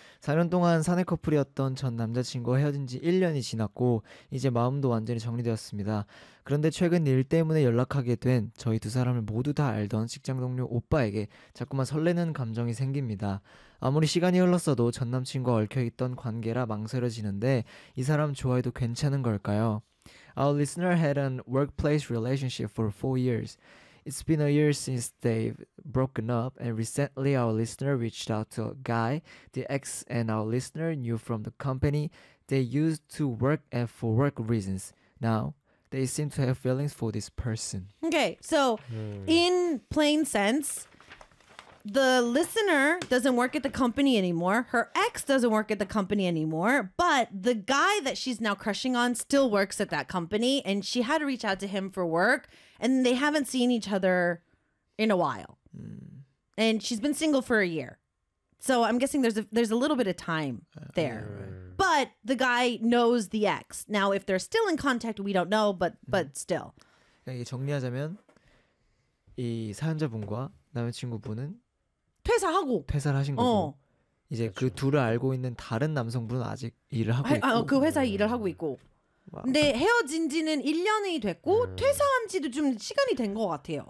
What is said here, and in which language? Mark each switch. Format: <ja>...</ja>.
<ko>4년 동안 사내 커플이었던 전 남자친구와 헤어진 지 1년이 지났고 이제 마음도 완전히 정리되었습니다. 그런데 최근 일 때문에 연락하게 된 저희 두 사람을 모두 다 알던 직장 동료 오빠에게 자꾸만 설레는 감정이 생깁니다. 아무리 시간이 흘렀어도 전 남친과 얽혀있던 관계라 망설여지는데 이 사람 좋아해도 괜찮은 걸까요?</ko> <en>Our listener had a workplace relationship for 4 years. It's been a year since they've broken up, and recently our listener reached out to a guy the ex and our listener knew from the company they used to work at for work reasons. Now, they seem to have feelings for this person. Okay, so in plain sense, the listener doesn't work at the company anymore. Her ex doesn't work at the company anymore. But the guy that she's now crushing on still works at that company. And she had to reach out to him for work. And they haven't seen each other in a while. Mm. And she's been single for a year. So I'm guessing there's a little bit of time there. But the guy knows the ex. Now, if they're still in contact, we don't know. But still.</en> <ko>이게 정리하자면 이 사연자분과 남자친구분은 퇴사하고 퇴사를 하신 거고 어. 이제 그렇죠. 그 둘을 알고 있는 다른 남성분은 아직 일을 하고 있고 그 회사에 일을 하고 있고 와. 근데 헤어진 지는 1년이 됐고 퇴사한 지도 좀 시간이 된 것 같아요.</ko>